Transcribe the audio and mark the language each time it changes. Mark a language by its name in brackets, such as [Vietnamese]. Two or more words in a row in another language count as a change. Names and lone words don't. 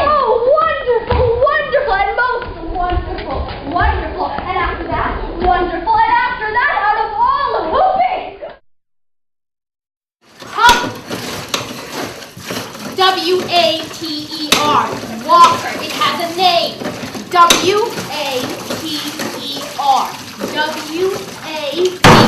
[English] Oh, wonderful, wonderful, and most wonderful, wonderful, and after that, wonderful, and after that, out of all whooping! W-A-T-E-R. Walker. It has a name. W-A-T-E-R. W-A-T-E-R.